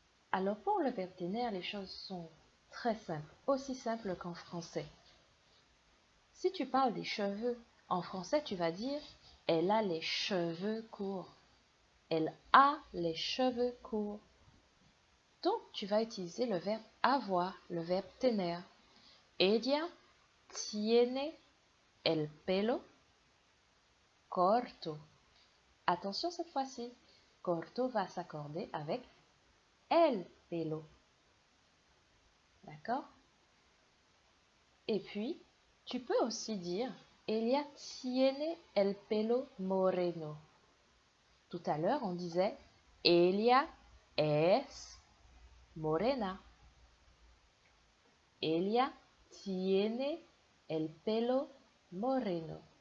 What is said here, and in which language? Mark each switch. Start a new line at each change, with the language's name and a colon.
French: Alors, pour le verbe tener, les choses sont très simples, aussi simples qu'en français. Si tu parles des cheveux, en français, tu vas dire « elle a les cheveux courts ». Elle a les cheveux courts. Donc, tu vas utiliser le verbe avoir, le verbe tener.
Spanish: Ella tiene el pelo corto.
French: Attention cette fois-ci, corto va s'accorder avec el pelo. D'accord? Et puis, tu peux aussi dire
Spanish: ella tiene el pelo moreno.
French: Tout à l'heure, on disait
Spanish: ella es morena. Ella tiene el pelo moreno.